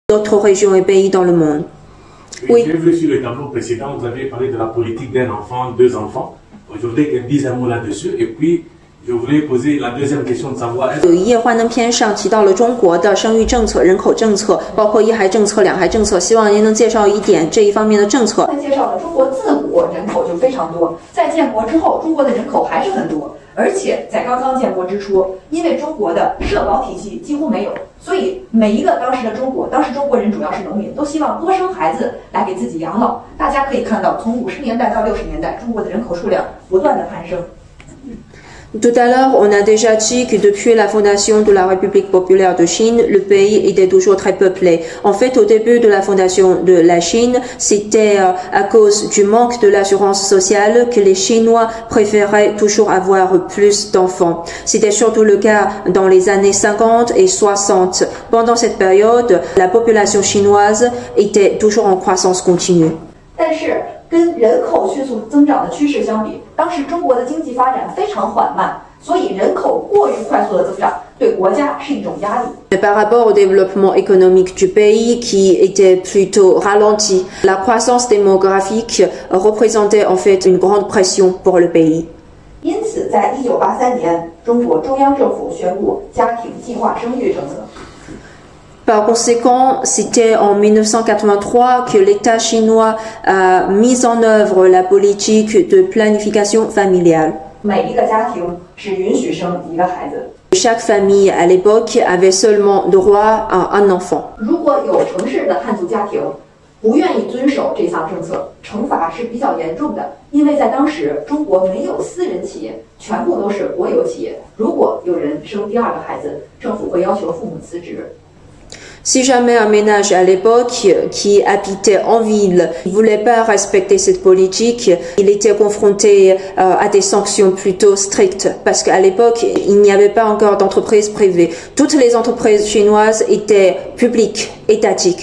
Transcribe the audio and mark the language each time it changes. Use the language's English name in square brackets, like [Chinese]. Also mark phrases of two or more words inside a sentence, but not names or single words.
[French] d'autres régions et pays dans le monde. Oui. J'ai vu sur le tableau précédent, vous avez parlé de la politique d'un enfant, 2 enfants. Je voudrais qu'elle dise un mot là-dessus. Et puis, je voulais poser la deuxième question de savoir. [Chinese] 有一页幻灯片上提到了中国的生育政策、人口政策，包括一孩政策、两孩政策。希望您能介绍一点这一方面的政策。介绍了中国自古人口就非常多，在建国之后，中国的人口还是很多。而且在刚刚建国之初，因为中国的社保体系几乎没有，所以每一个当时中国人主要是农民，都希望多生孩子来给自己养老。大家可以看到，从50年代到60年代，中国的人口数量不断的攀升。 [French] Tout à l'heure, on a déjà dit que depuis la fondation de la République populaire de Chine, le pays était toujours très peuplé. En fait, au début de la fondation de la Chine, c'était à cause du manque de l'assurance sociale que les Chinois préféraient toujours avoir plus d'enfants. C'était surtout le cas dans les années 50 et 60. Pendant cette période, la population chinoise était toujours en croissance continue. [Chinese] 但是跟人口迅速增长的趋势相比，当时中国的经济发展非常缓慢，所以人口过于快速的增长对国家是一种压力。 [French] Par rapport au développement économique du pays qui était plutôt ralenti, la croissance démographique représentait en fait une grande pression pour le pays. [Chinese] 因此，在1983年，中国中央政府宣布家庭计划生育政策。 [French] Par conséquent, c'était en 1983 que l'État chinois a mis en œuvre la politique de planification familiale. Chaque famille à l'époque avait seulement droit à un enfant. [Chinese] 如果有城市的汉族家庭不愿意遵守这项政策，惩罚是比较严重的，因为在当时中国没有私人企业，全部都是国有企业。如果有人生第2个孩子，政府会要求父母辞职。 [French] Si jamais un ménage à l'époque qui habitait en ville ne voulait pas respecter cette politique, il était confronté à des sanctions plutôt strictes parce qu'à l'époque, il n'y avait pas encore d'entreprises privées. Toutes les entreprises chinoises étaient publiques, étatiques.